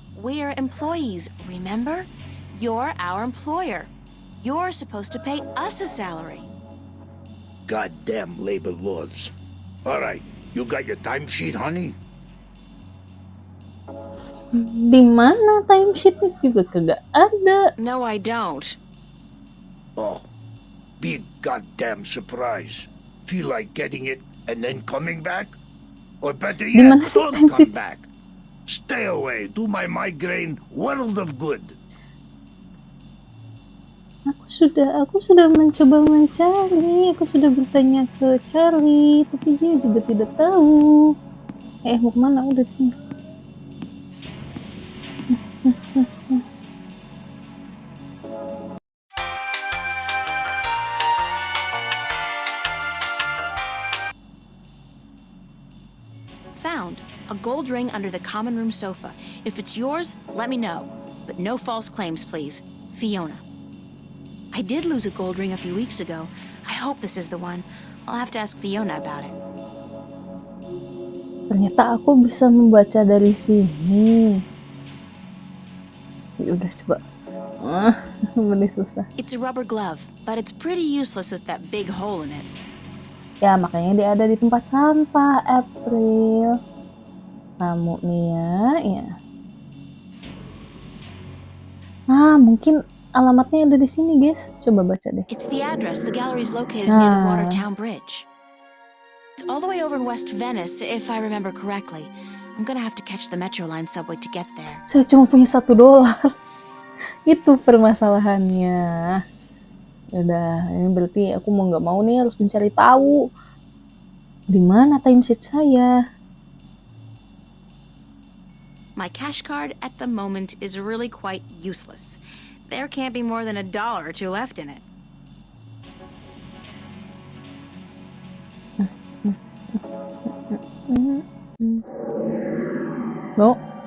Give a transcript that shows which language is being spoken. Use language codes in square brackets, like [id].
[en] We're employees, remember? You're our employer. You're supposed to pay us a salary. goddamn labor laws. Alright, you got your timesheet, honey? [id] Di mana timesheetnya juga kagak ada. [en] No, I don't. Oh, big goddamn surprise. Feel like getting it and then coming back? Or better yet, [id] Dimana sih [en] don't timesheet? come back. Stay away, do my migraine world of good. [id] Aku sudah mencoba mencari, aku sudah bertanya ke Charlie, tapi dia juga tidak tahu. Mau kemana? Udah sini. [en] Found a gold ring under the common room sofa. If it's yours, let me know. But no false claims, please. Fiona. I did lose a gold ring a few weeks ago. I hope this is the one. I'll have to ask Fiona about it. [id] Ternyata aku bisa membaca dari sini. Ya udah coba. Benih susah. It's a rubber glove, but it's pretty useless with that big hole in it. Ya makanya dia ada di tempat sampah, April. Kamu nih ya. Mungkin alamatnya ada di sini, guys. Coba baca deh. [en] It's the address. The gallery's located near the Watertown Bridge. It's all the way over in West Venice, if I remember correctly. I'm gonna have to catch the Metro Line subway to get there. [id] Saya cuma punya $1. Itu permasalahannya. Udah, ini berarti aku mau nggak mau nih harus mencari tahu di mana timesheet saya. [en] My cash card at the moment is really quite useless. There can't be more than $1 or $2 left in it. No.